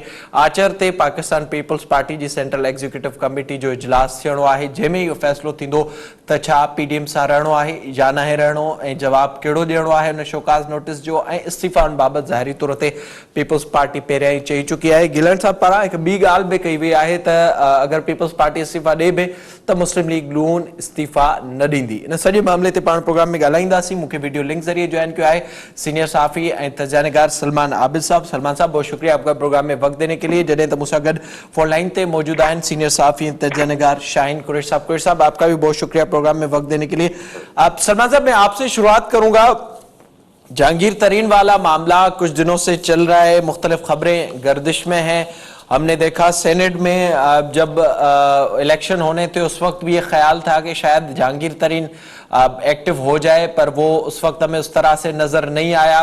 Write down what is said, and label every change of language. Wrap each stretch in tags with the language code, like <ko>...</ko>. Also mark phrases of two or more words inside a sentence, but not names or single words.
<sd>आचर ते पाकिस्तान पीपल्स पार्टी जी सेंट्रल एग्जीक्यूटिव कमेटी जो इजलास थियणो आहे, जंहिंमें इहो फ़ैसिलो थींदो त छा PDM सां रहणो आहे या नाहे रहणो ऐं जवाबु कहिड़ो ॾियणो आहे हुन</sd> <en>show cause notice</en> <sd>जो ऐं इस्तीफ़ाउनि बाबति ज़ाहिरी तौर ते पीपल्स पार्टी पहिरियां ई चई चुकी आहे। गिलानी साहब पारां हिकु ॿी ॻाल्हि बि कई वई आहे त अगरि पीपल्स पार्टी इस्तीफ़ा ॾे बि त मुस्लिम लीग नून इस्तीफ़ा न ॾींदी। इन सॼे मामले ते पाण प्रोग्राम में ॻाल्हाईंदासीं। मूंखे वीडियो लिंक ज़रिए</sd> <ur>جوائن کیا ہے</ur> <sd>सीनियर साफ़ी ऐं तजज़ियानिगार सलमान आबिद साहब।</sd> <ur>سلمان صاحب بہت شکریہ آپ کا پروگرام میں وقت دینے کے لیے.</ur> <sd>जॾहिं त मूंसां गॾु फोन लाइन ते मौजूद आहिनि सीनियर साफ़ी ऐं तजज़ियानिगार शाहीन कुरैश साहब।</sd> <ur>قریش صاحب آپ کا بھی بہت شکریہ پروگرام میں وقت دینے کے لیے۔ آپ سلمان صاحب، میں آپ سے شروعات کروں گا. جہانگیر ترین والا معاملہ کچھ دنوں سے چل رہا ہے، مختلف خبریں گردش میں ہیں. ہم نے دیکھا سینیٹ میں جب الیکشن ہونے تھے اس وقت بھی یہ خیال تھا کہ شاید جہانگیر ترین ایکٹو ہو جائے، پر وہ اس وقت ہمیں اس طرح سے نظر نہیں آیا.</ur>